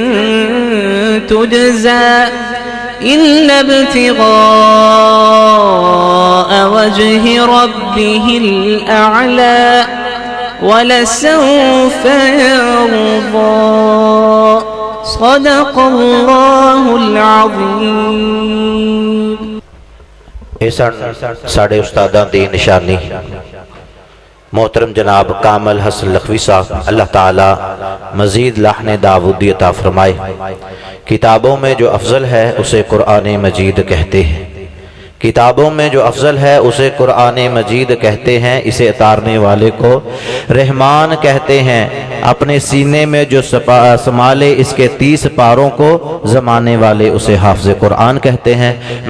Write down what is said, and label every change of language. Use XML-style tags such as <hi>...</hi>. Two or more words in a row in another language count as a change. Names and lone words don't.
<ar>تجزى إلا ابتغاء وجه ربه الأعلى ولسوف يرضى صدق الله العظيم।</ar> <pa>ਸਾਡੇ ਉਸਤਾਦਾਂ ਦੀ ਨਿਸ਼ਾਨੀ ਮੋਹਤਰਮ ਜਨਾਬ ਕਾਮਲ ਹਸਨ ਲਖਵੀ ਸਾਹਬ,</pa> <hi>अल्लाह ताला मजीद लाहन दाऊदी अता फरमाए। किताबों में जो अफजल है उसे कुरान मजीद कहते हैं, किताबों में जो अफजल है उसे कुरान मजीद कहते हैं। इसे उतारने वाले को रहमान कहते हैं। अपने सीने में जो संभाले इसके 30 पारों को जमाने वाले उसे हाफिज़ कुरान कहते हैं।</hi>